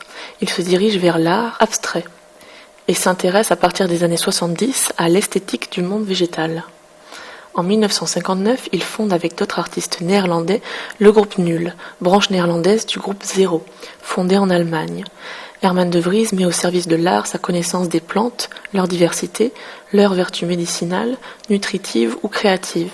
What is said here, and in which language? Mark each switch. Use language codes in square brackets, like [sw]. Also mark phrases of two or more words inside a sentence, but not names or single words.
[fr] Il se dirige vers l'art abstrait et s'intéresse à partir des années 70 à l'esthétique du monde végétal. En 1959, il fonde avec d'autres artistes néerlandais le groupe Nul, branche néerlandaise du groupe Zero, fondé en Allemagne. Herman de Vries met au service de l'art sa connaissance des plantes, leur diversité, leurs vertus médicinales, nutritives ou créatives.